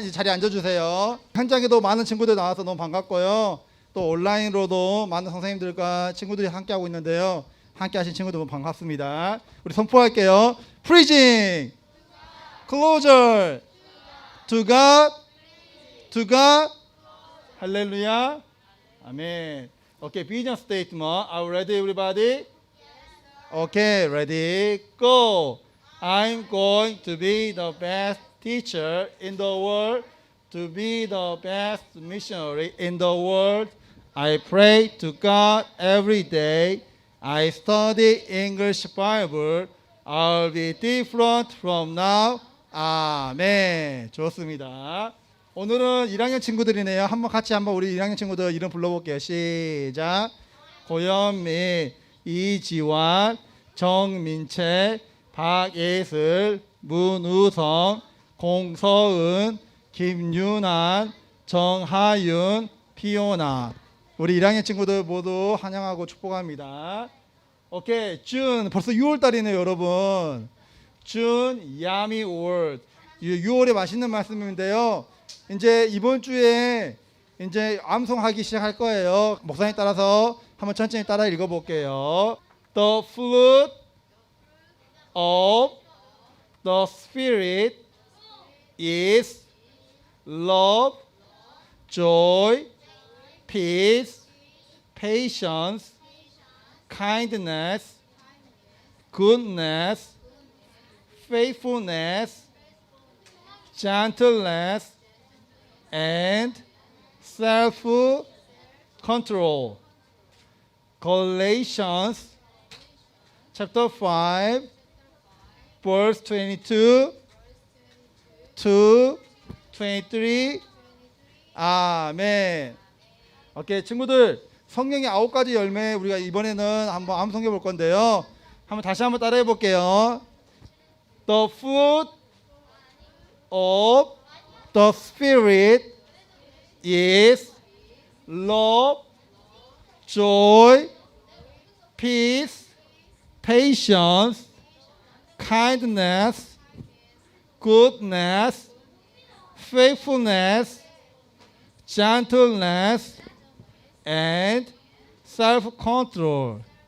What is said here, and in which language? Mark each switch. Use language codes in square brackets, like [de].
[ko] 이제 자리에 앉아주세요. 현장에도 많은 친구들 나와서 너무 반갑고요. 또 온라인으로도 많은 선생님들과 친구들이 함께하고 있는데요. 함께하신 친구들 너무 반갑습니다. 우리 선포할게요. [en] Preaching, closer to God, to God. 할렐루야. 아멘. Okay, vision statement. Are you ready, everybody? Okay, ready, go. I'm going to be the best teacher in the world, to be the best missionary in the world. I pray to God every day. I study English Bible. I'll be different from now. [ko] 아멘. 좋습니다. 오늘은 1학년 친구들이네요. 같이 우리 1학년 친구들 이름 불러볼게요. 시작. 고현미, 이지환, 정민채, 박예슬, 문우성, 공서은, 김윤환, 정하윤, 피오나. 우리 1학년 친구들 모두 환영하고 축복합니다. 오케이, 준 벌써 6월달이네요, 여러분. [en] 준 야미 월. [ko] 6월에 맛있는 말씀인데요. 이제 이번 주에 이제 암송하기 시작할 거예요. 목사님 따라서 한번 천천히 따라 읽어볼게요. [en] The fruit of the Spirit is love, joy, peace, patience, kindness, goodness, faithfulness, gentleness, and self-control. Galatians chapter 5 verse 22 to 23. [ko] 아멘. 오케이, 친구들, 성경의 9가지 열매 우리가 이번에는 한번 암송해 볼 건데요. 다시 한번 따라해 볼게요. [en] The fruit of the Spirit is love, joy, peace, patience, kindness, goodness, faithfulness, gentleness, and self-control.